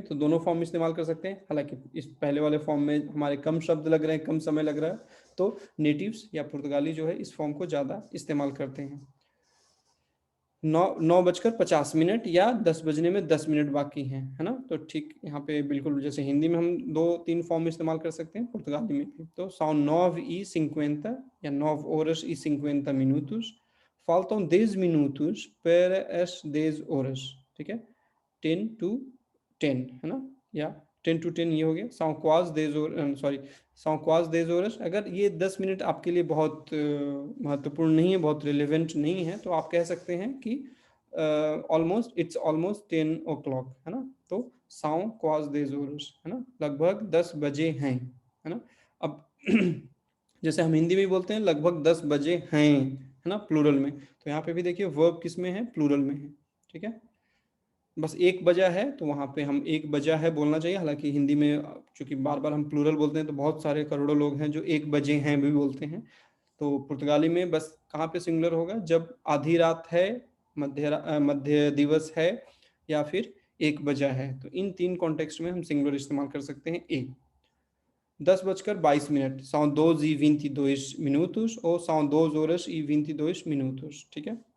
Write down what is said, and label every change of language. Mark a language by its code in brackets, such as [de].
[hi] तो दोनों फॉर्म इस्तेमाल कर सकते हैं। हालांकि इस पहले वाले फॉर्म में हमारे कम शब्द लग रहे हैं, कम समय लग रहा है, तो नेटिव्स या पुर्तगाली जो है इस फॉर्म को ज़्यादा इस्तेमाल करते हैं। 9:50 या 10 बजने में 10 मिनट बाकी हैं, है ना। तो ठीक यहाँ पे बिल्कुल जैसे हिंदी में हम 2-3 फॉर्म इस्तेमाल कर सकते हैं, पुर्तगाली में भी। [pt] तो são 9:50 [hi] या [pt] 9 horas e 50 minutos, faltam 10 minutos para as 10 horas, [hi] ठीक है। [en] 10 to 10, [hi] है ना, [en] या 10 to 10 ये हो गया। [pt] são quase 10 horas, [hi] sorry, [pt] são quase 10 horas। [hi] अगर ये 10 मिनट आपके लिए बहुत महत्वपूर्ण नहीं है, बहुत रिलेवेंट नहीं है, तो आप कह सकते हैं कि ऑलमोस्ट, [en] it's almost 10 o'clock, [hi] है ना। तो [pt] são quase 10 horas, [hi] है ना, लगभग 10 बजे हैं, है ना। अब जैसे हम हिंदी में बोलते हैं लगभग 10 बजे हैं, है ना, प्लूरल में। तो यहाँ पे भी देखिए वर्ब किस में है, प्लूरल में है, ठीक है। बस 1 बजा है, तो वहाँ पे हम 1 बजा है बोलना चाहिए। हालांकि हिंदी में चूंकि बार बार हम प्लूरल बोलते हैं, तो बहुत सारे करोड़ों लोग हैं जो 1 बजे हैं भी बोलते हैं। तो पुर्तगाली में बस कहाँ पे सिंगुलर होगा, जब आधी रात है, मध्य दिवस है, या फिर 1 बजा है। तो इन 3 कॉन्टेक्स्ट में हम सिंगुलर इस्तेमाल कर सकते हैं। [pt] 10:22, são 12:22 minutos ou são 12 horas e 22 minutos, [hi] ठीक है।